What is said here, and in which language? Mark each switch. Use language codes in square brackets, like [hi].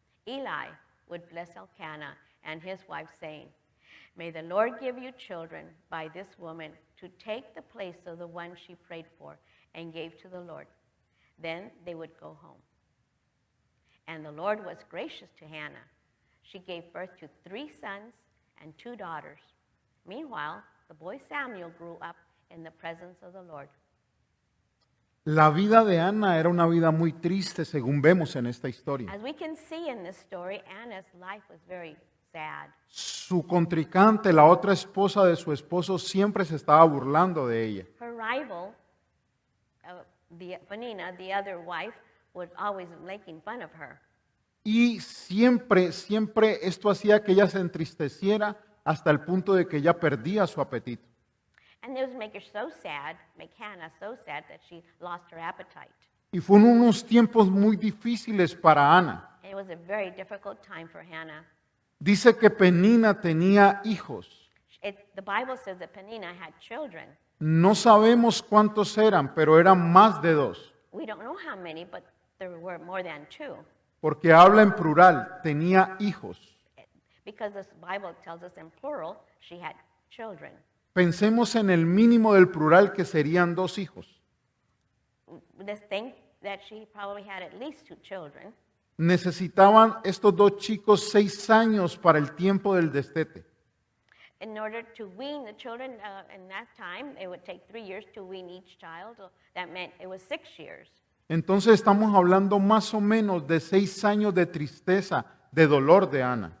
[en] Eli would bless Elkanah and his wife, saying, May the Lord give you children by this woman to take the place of the one she prayed for and gave to the Lord. Then they would go home. And the Lord was gracious to Hannah. She gave birth to 3 sons and 2 daughters. Meanwhile, the boy Samuel grew up in the presence of the Lord. [es] La vida de Ana era una vida muy triste, según vemos en esta historia. [en] As we can see in this story, Anna's life was very sad. [es] Su contrincante, la otra esposa de su esposo, siempre se estaba burlando de ella. [en] Her rival, Peninnah, the other wife, was always making fun of her. [es] Y siempre esto hacía que ella se entristeciera hasta el punto de que ella perdía su apetito. [en] And it would make her so sad, make Hannah so sad that she lost her appetite. [es] Y fueron unos tiempos muy difíciles para Ana. [en] And it was a very difficult time for Hannah. [es] Dice que Penina tenía hijos. [en] The Bible says that Peninnah had children. [es] No sabemos cuántos eran, pero eran más de 2. [en] We don't know how many, but there were more than 2. [es] Porque habla en plural, tenía hijos. [en] Because the Bible tells us in plural, she had children. [es] Pensemos en el mínimo del plural, que serían 2 hijos. [en] Let's think that she probably had at least 2 children. [es] Necesitaban estos 2 chicos 6 años para el tiempo del destete. [en] In order to wean the children in that time, it would take 3 years to wean each child. So that meant it was 6 years. [es] Entonces estamos hablando más o menos de 6 años de tristeza, de dolor de Ana.